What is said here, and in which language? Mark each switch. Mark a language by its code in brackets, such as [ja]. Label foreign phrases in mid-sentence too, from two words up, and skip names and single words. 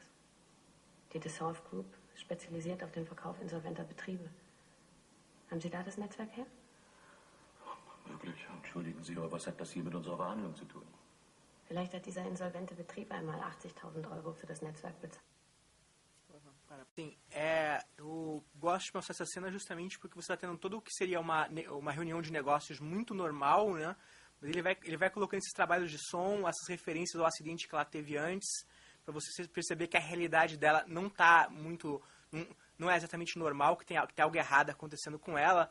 [de] Die Dissolve Group spezialisiert auf den Verkauf insolventer Betriebe. Haben Sie da das Netzwerk her? Möglich. Entschuldigen Sie, aber was hat das hier mit unserer Verhandlung zu tun? Vielleicht hat dieser insolvente Betrieb einmal 80.000 Euro für das Netzwerk bezahlt. [pt] Sim, eu gosto de mostrar essa cena justamente porque você está tendo todo o que seria uma reunião de negócios muito normal, né? Mas ele vai colocando esses trabalhos de som, essas referências ao acidente que ela teve antes, para você perceber que a realidade dela não está muito, não é exatamente normal, que tem algo errado acontecendo com ela.